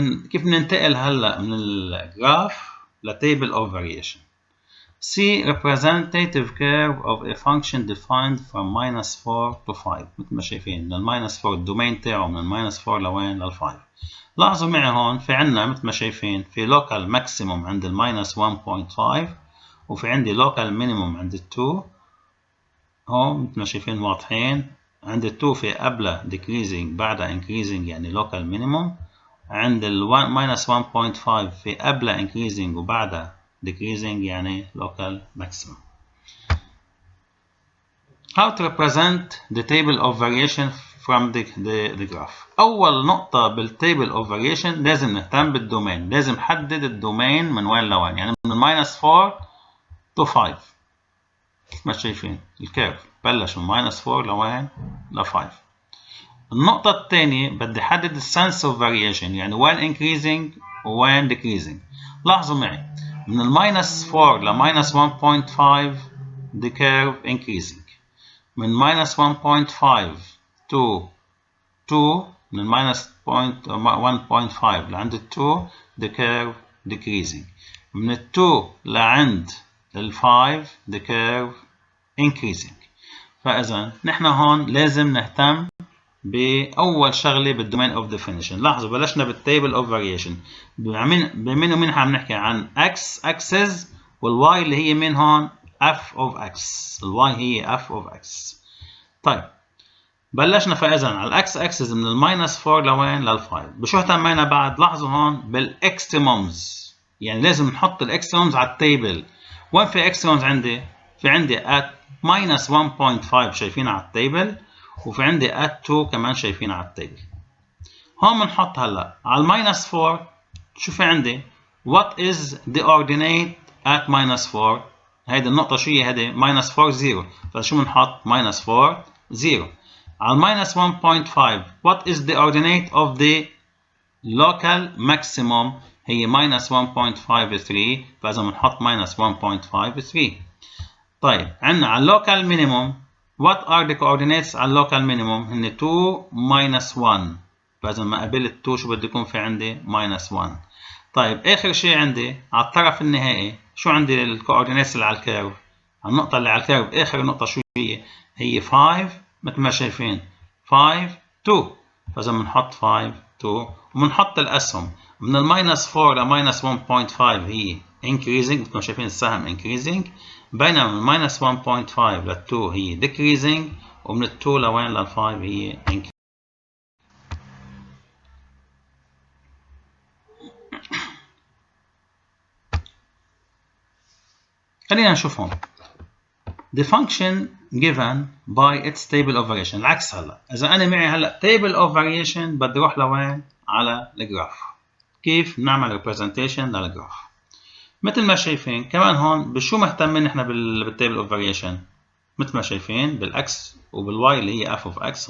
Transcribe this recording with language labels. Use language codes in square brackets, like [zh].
[ar] كيف بننتقل هلا من الجراف لتable of variation. [en] See representative curve of a function defined from -4 to 5. [ar] مثل ما شايفين من -4 الدومين تاعه من -4 لوين؟ لل5. لاحظوا معي هون في عنا مثل ما شايفين في local maximum عند -1.5 وفي عندي local minimum عند 2. هون مثل ما شايفين واضحين. عند 2 في قبلها decreasing بعدها increasing يعني local minimum. عند -1.5 في قبلها increasing وبعدها decreasing يعني local maximum. [en] How to represent the table of variation from the graph. [ar] أول نقطة بالtable of variation لازم نهتم بالدومين. لازم نحدد الدومين من وين لوين، يعني من -4 to 5. ما شايفين الكيرف بلش من -4 لوين؟ ل5. النقطة الثانية بدي أحدد sense of variation، يعني وين increasing وين decreasing. لاحظوا معي من -4 ل -1.5 [en] the curve increasing. من -1.5 to 2 [ar] من -1.5 لعند 2 [en] the curve decreasing. [ar] من 2 لعند 5 [en] the curve increasing. [ar] فإذا نحن هون لازم نهتم بأول شغلة بالدومين اوف ديفينيشن. لاحظوا بلشنا بالتيبل اوف فاريشن. بمين ومين عم نحكي عن اكس اكسس والواي اللي هي مين هون؟ اف اوف اكس. الواي هي اف اوف اكس. طيب بلشنا فاذا على الاكس اكسس من -4 لوين؟ لل5. بشو اهتمينا بعد؟ لاحظوا هون بالاكستريمومز، يعني لازم نحط الاكستريمومز على التيبل. وين في اكستريمومز عندي؟ في عندي at -1.5 شايفين على التيبل، وفي عندي at 2 كمان شايفين على التيبل. هون بنحط هلا على الماينس 4. شو في عندي؟ [en] what is the ordinate at minus 4؟ [ar] هيدي النقطة شو هي؟ هيدي minus 4 0. فشو بنحط؟ minus 4 0. على الماينس 1.5 [en] what is the ordinate of the local maximum؟ هي minus 1.53. [ar] فإذا بنحط minus 1.53. طيب عندنا على [en] local minimum what are the coordinates على local minimum؟ هن 2 minus 1. [ar] فإذا ما قابلت 2 شو بده يكون في عندي؟ minus 1. طيب آخر شيء عندي على الطرف النهائي شو عندي الكوردينيتس اللي على الكيرف؟ على النقطة اللي على الكيرف آخر نقطة شو هي؟ هي 5 مثل ما شايفين 5 2. فإذا بنحط 5 2 وبنحط الأسهم من الماينس 4 لماينس 1.5 هي increasing مثل ما شايفين السهم increasing، بينما من minus 1.5 لل 2 هي decreasing، ومن ال 2 لوين لل 5 هي increasing. خلينا نشوف هون [en] the function given by its table of variation. [ar] العكس هلا اذا انا معي هلا table of variation بدي اروح لوين؟ على الجراف. كيف نعمل representation للجراف؟ مثل ما شايفين كمان هون بشو مهتمين نحن بالتيبل اوف فاريشن؟ مثل ما شايفين بالاكس وبالواي اللي هي اف اوف اكس.